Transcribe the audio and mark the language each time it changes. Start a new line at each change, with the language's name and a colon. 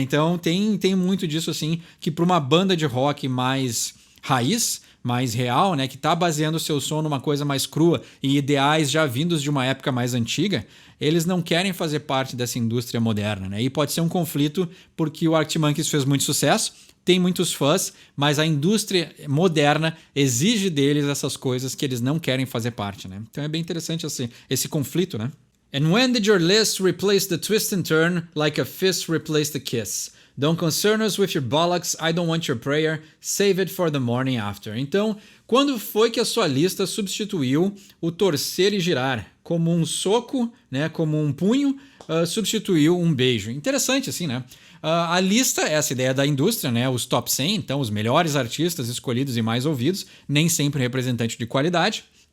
Portuguese: Então tem muito disso assim, que para uma banda de rock mais raiz, mais real, né, que está baseando o seu som numa coisa mais crua e ideais já vindos de uma época mais antiga, eles não querem fazer parte dessa indústria moderna, né? E pode ser um conflito porque o Arctic Monkeys fez muito sucesso, tem muitos fãs, mas a indústria moderna exige deles essas coisas que eles não querem fazer parte, né? Então é bem interessante esse conflito, né?
English: And when did your list replace the twist and turn like a fist replaced a kiss? Don't concern us with your bollocks, I don't want your prayer, save it for the morning after.
Portuguese: Então, quando foi que a sua lista substituiu o torcer e girar? Como um soco, né? Como um punho, substituiu um beijo. Interessante assim, né? A lista é essa ideia da indústria, né? Os top 100, então os melhores artistas escolhidos e mais ouvidos, nem sempre representante de qualidade.